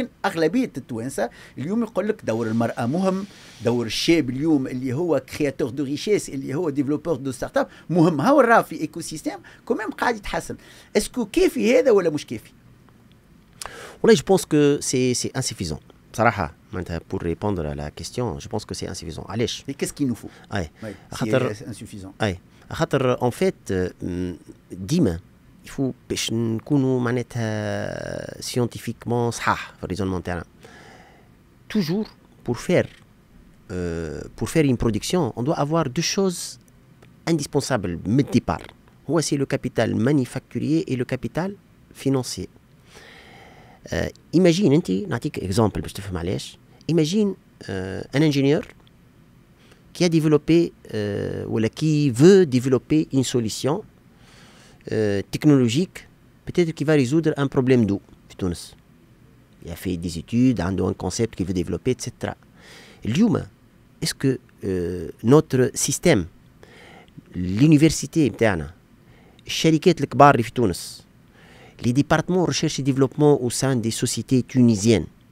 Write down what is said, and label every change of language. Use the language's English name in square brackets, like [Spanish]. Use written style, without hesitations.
[Arabic] لكن أغلبية التوانسة اليوم يقول لك دور المرأة مهم، دور الشاب اليوم اللي هو كرياتور دو ريشيس، اللي هو ديفلوبور دو ستارت اب مهم. هاو راه في ايكو سيستيم كوميم قاعد يتحسن. اسكو كافي هذا ولا مش كافي؟ [French] والله je pense que c'est insuffisant. بصراحة pour répondre à la question, je pense que c'est insuffisant. [Arabic] علاش؟ [French] Et qu'est-ce qu'il nous faut? C'est insuffisant. [Arabic] خاطر en fait ديما [French] il faut [Arabic] باش نكونوا معناتها scientifiquement صحاح في الريزونمون تاعنا. [French] Toujours pour faire une production, on doit avoir deux choses indispensables dès le départ. C'est le capital manufacturier et le capital financier. [Arabic] Imagine, نعطيك exemple باش تفهم علاش. [French] Imagine un ingénieur qui a développé ou qui veut développer une solution technologique, peut-être qui va résoudre un problème d'eau [Arabic] في تونس. [French] Il a fait des études, عنده un concept qu'il veut développer, etc. [Arabic] اليوم [French] est-ce que notre système, l'université [Arabic] بتاعنا، الشركات الكبار اللي في تونس، [French] les départements de recherche et développement au sein des sociétés tunisiennes,